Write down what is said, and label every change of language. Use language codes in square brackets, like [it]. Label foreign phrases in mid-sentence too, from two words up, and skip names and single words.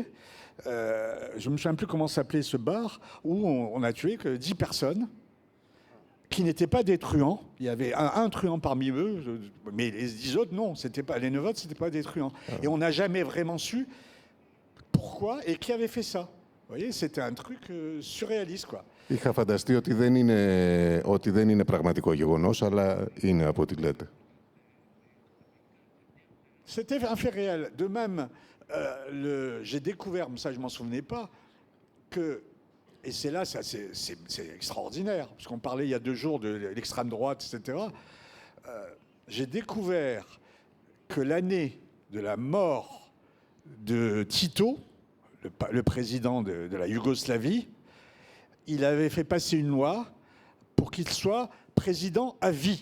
[fr] Je ne me souviens plus comment s'appelait ce bar, où on a tué que 10 personnes qui n'étaient pas des truands. Il y avait un truand parmi eux, mais les 10 autres, non. Les 9 autres, ce n'étaient pas des truands. Et on n'a jamais vraiment su pourquoi et qui avait fait ça. Vous voyez, c'était un truc surréaliste, quoi. [el] Είχα φανταστεί ότι δεν είναι πραγματικό γεγονός, αλλά είναι από ό,τι λέτε. [fr] C'était un fait réel. De même, j'ai découvert, mais ça je ne m'en souvenais pas, que, et c'est là, c'est extraordinaire, parce qu'on parlait il y a 2 jours de l'extrême droite, etc. J'ai découvert que l'année de la mort de Tito, le président de la Yougoslavie, il avait fait passer une loi pour qu'il soit président à vie.